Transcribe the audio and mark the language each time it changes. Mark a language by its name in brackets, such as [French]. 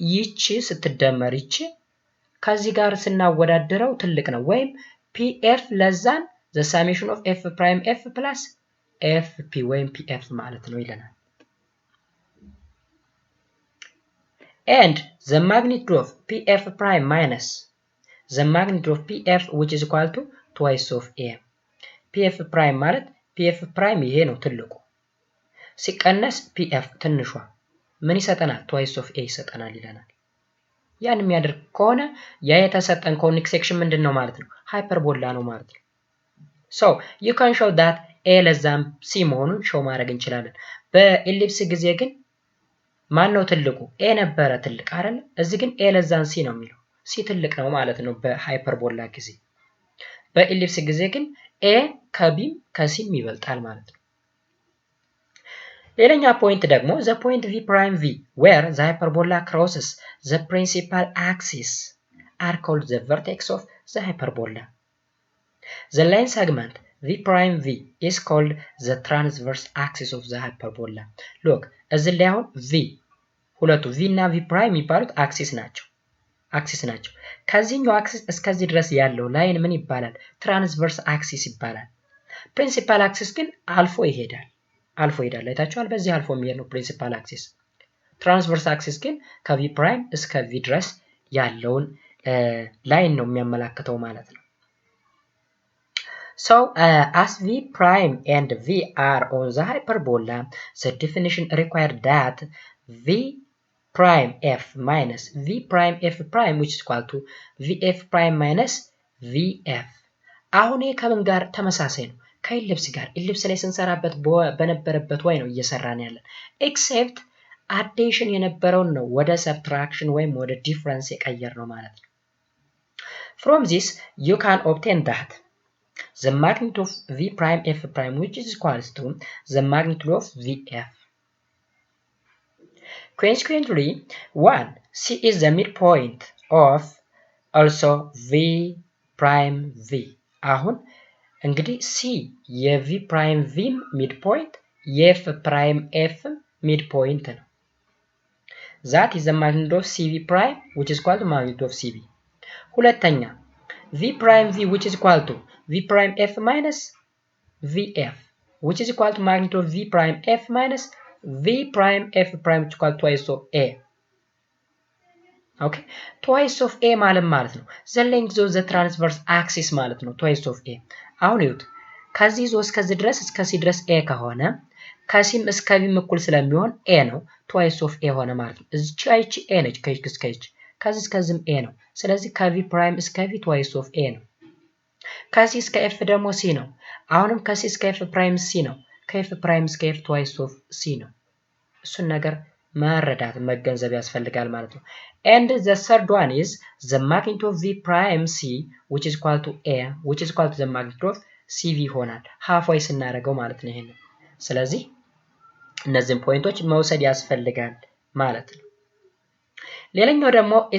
[Amharic] ይቺ ስትደመር ይቺ ከዚህ ጋር ስናወዳደረው ትልቅ ነው። [English] ወይም pf less than the summation of f prime f plus fp [Amharic] ወይም pf ማለት ነው ይለናል። [English] and the magnitude of pf prime minus the magnitude of pf which is equal to twice of a. [Amharic] pf prime ማለት pf prime ይሄ ነው ትልቁ ሲቀነስ pf ትንሿ ምን ይሰጠናል? twice of a ይሰጠናል ይለናል። ያን የሚያደርግ ከሆነ ያ የተሰጠን ኮኒክ ሴክሽን ምንድነው ማለት ነው? ሃይፐርቦላ ነው ማለት ነው። [English] so you can show that a less than c [Amharic] መሆኑን ሾው ማድረግ እንችላለን። በኤሊፕስ ጊዜ ግን ማን ነው ትልቁ? a ነበረ ትልቅ አይደል? እዚህ ግን a less than c ነው የሚለው። c ትልቅ ነው ማለት ነው በሃይፐርቦላ ጊዜ። በኤሊፕስ ጊዜ ግን a ከቢም ከሲም ይበልጣል ማለት ነው። ሌላኛ ፖይንት ደግሞ [English] the point v prime v where the hyperbola crosses the principal axis are called the vertex of the hyperbola. The line segment v prime v is called the transverse axis of the hyperbola. [Amharic] Look እዚህ ላይ አሁን v ሁለቱ v እና v prime የሚባሉት አክሲስ ናቸው። አክሲስ ናቸው። ከዚህኛው አክሲስ እስከዚህ ድረስ ያለው ላይን ምን ይባላል? ትራንስቨርስ አክሲስ ይባላል። ፕሪንሲፓል አክሲስ ግን አልፎ ይሄዳል። አይታችኋል። በዚህ አልፎ የሚሄድ ነው ፕሪንሲፓል አክሲስ። ትራንስቨርስ አክሲስ ግን ከቪ ፕራይም እስከ ቪ ድረስ ያለውን ላይን ነው የሚያመላክተው ማለት ነው። [English] So as v prime and v are on the hyperbola, the definition required that v prime f minus v prime f prime which is equal to vf prime minus vf. [Amharic] አሁን ይሄ ከምን ጋር ተመሳሳይ ነው? ከኢሊፕስ ጋር። ኢሊፕስ ላይ ስንሰራበት በነበረበት ወይ ነው እየሰራን ያለን። ኤክሴፕት አዲሽን የነበረውን ነው ወደ ሰብትራክሽን ወይም ወደ ዲፍረንስ የቀየር ነው ማለት ነው። [English] From this you can obtain that the magnitude of v prime f prime which is equals to the magnitude of vf. Consequently, 1 c is the midpoint of also v prime v. [Amharic] አሁን እንግዲህ c የv prime v midpoint የf prime f midpoint ነው። [English] That is the magnitude of cv prime which is equal to magnitude of cv. ሁለተኛ v prime v which is equal to v prime f minus vf which is equal to magnitude of v prime f minus v prime f prime which is equal to twice of a. Okay, twice of a [Amharic] ማለት ነው [English] the length of the transverse axis ማለት ነው twice of a. [Amharic] አሁን ይሁት ከዚህ ዞ እስከዚህ ድረስ እስከ ሲ ድረስ a ከሆነ ከሲም እስከ ቪም እኩል ስለሚሆን a ነው [English] twice of a [Amharic] ሆነ ማለት ነው። እዚች አይቺ a ነች ከዚህ እስከዚህ ከዚህ እስከዚህም a ነው። ስለዚህ ከv prime እስከ v twice of a ነው። ከሲ እስከ f ደግሞ c ነው። አሁንም ከሲ እስከ f prime c ነው። ከf prime እስከ f twice of c ነው። እሱን ነገር መረዳት መገንዘብ ያስፈልጋል ማለት ነው። [English] And the third one is the magnitude of v prime c which is equal to a which is equal to the magnitude of cv [Amharic] ይሆናል halfway ስናደርገው ማለት ነው ይሄን። ስለዚህ እነዚህን ፖይንቶች መውሰድ ያስፈልጋል ማለት ነው። ሌላኛው ደግሞ